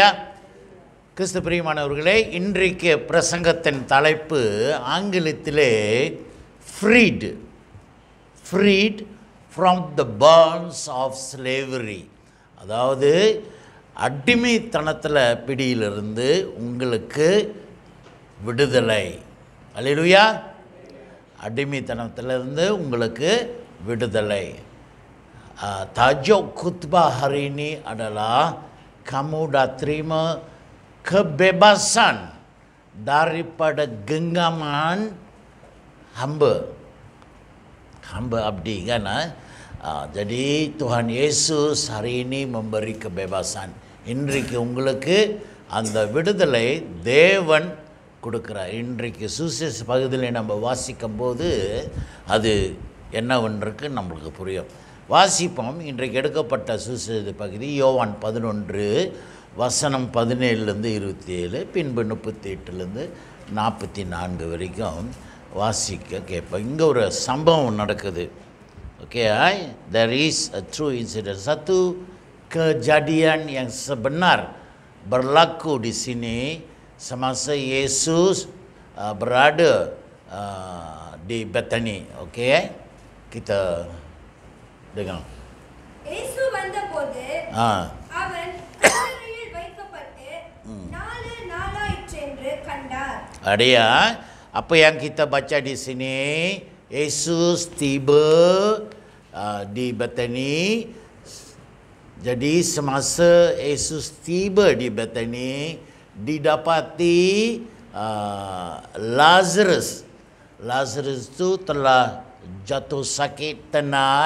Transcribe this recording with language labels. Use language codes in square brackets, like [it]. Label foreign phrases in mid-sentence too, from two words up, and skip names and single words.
[ta] கிறிஸ்து பிரியமானவர்களே, இன்றைக்கு பிரசங்கத்தின் தலைப்பு ஆங்கிலத்திலே [en] Freed from the bonds of slavery. [ta] அதாவது அடிமைத்தனத்தில் பிடியிலிருந்து உங்களுக்கு விடுதலை. அல்லேலூயா. அடிமைத்தனத்திலிருந்து உங்களுக்கு விடுதலை. [ms] Tajuk khutbah hari ini adalah kamu dah terima kebebasan daripada genggaman hamba abdi kan. Jadi Tuhan Yesus hari ini memberi kebebasan. [ta] இன்றைக்கு உங்களுக்கு அந்த விடுதலை தேவன் கொடுக்கிறார். இன்றைக்கு சுவிசேஷ பகுதியில் நம்ம வாசிக்கும் போது அது என்னவென்றுக்கு நம்மளுக்கு புரியும். வாசிப்போம். இன்றைக்கு எடுக்கப்பட்ட சுவிசேஷ பகுதி யோவான் 11 வசனம் 17லேருந்து 27, பின்பு 38லேருந்து 44 வரைக்கும் வாசிக்க கேட்போம். இங்கே ஒரு சம்பவம் நடக்குது. ஓகே, [en] there is a true incident. [ms] Satu kejadian yang sebenar berlaku di sini semasa Yesus berada di Bethany. Okey, kita dengar. [ta] இயேசு வந்தபோது அவன் கல்லறையில் வைக்கப்பட்டு 4 நாளாயிற்று என்று கண்டார். [ms] Ada apa yang kita baca di sini, Yesus tiba di Bethany. Jadi semasa Yesus tiba di Bethany, didapati Lazarus itu telah jatuh sakit tenat.